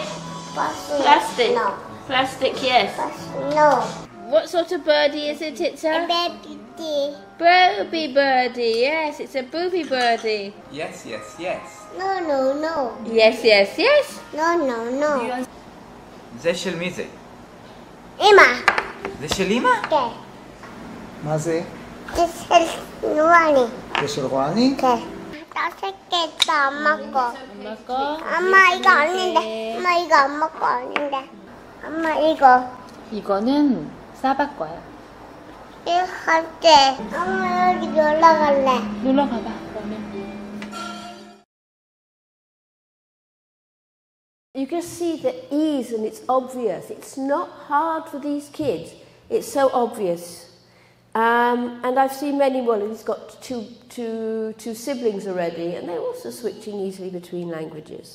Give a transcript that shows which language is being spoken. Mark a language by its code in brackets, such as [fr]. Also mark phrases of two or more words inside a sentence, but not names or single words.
[en] Plastic. Plastic. No. Plastic, yes. Plastic. No. What sort of birdie is it? It's A a baby tea. booby birdie. Yes, it's a booby birdie. Yes, yes, yes. No, no, no. Yes, yes, yes. No, no, no. [he] זה של מי זה? אמא. זה של אמא? כן. מה זה? זה של רוני. זה של רואני? כן. אתה עושה קטע מקו. [ko] אמא 이거 아닌데. 엄마 이거 안 먹고 아닌데. 엄마 이거. 이거는 싸박 거야. 이거 갈게. 엄마 여기 놀러 갈래. 놀러 가봐. 그러면. [en] You can see the ease, and it's obvious. It's not hard for these kids. It's so obvious. And I've seen many, well, he's got two siblings already, and they're also switching easily between languages.